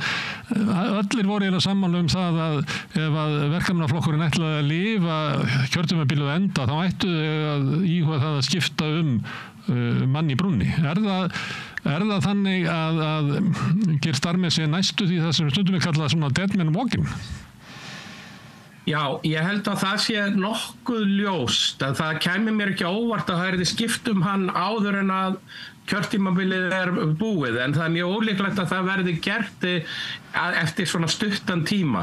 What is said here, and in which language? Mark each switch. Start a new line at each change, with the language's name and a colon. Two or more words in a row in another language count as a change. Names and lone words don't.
Icelandic: Allir voru eiginlega sammála það að ef að verkamannaflokkurinn ætlaði að lifa kjörtímabilið enda þá ættu að íhuga það að skipta mann í brúnni. Er það þannig að Keir Starmer sé næstu því það sem stundum kallað svona
English: dead man walking?
Icelandic: Já, ég held að það sé nokkuð ljóst, að það kæmi mér ekki óvart að það yrði skipt hann áður en að kjörtímabilið búið, en það mjög ólíklegt að það verði gert eftir svona stuttan tíma.